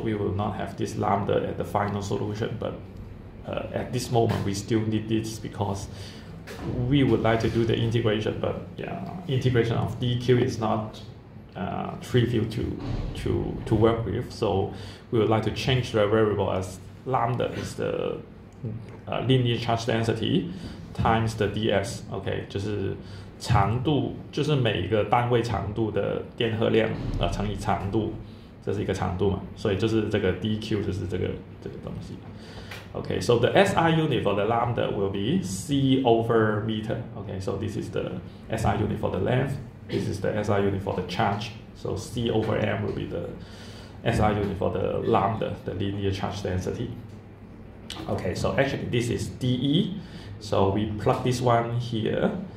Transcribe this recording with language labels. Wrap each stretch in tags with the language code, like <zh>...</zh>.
<en>We will not have this lambda at the final solution, but at this moment we still need this because we would like to do the integration, but integration of dq is not trivial to work with, so we would like to change the variable as lambda is the linear charge density times the ds.</en> <zh>OK， 就是长度，就是每个单位长度的电荷量乘以长度，这是一个长度嘛，所以就是这个 dq 就是这个东西。</zh> <en>Okay, so the SI unit for the lambda will be C over meter. Okay, so this is the SI unit for the length. This is the SI unit for the charge. So C over M will be the SI unit for the lambda, the linear charge density. Okay, so actually this is dE. So we plug this one here.</en>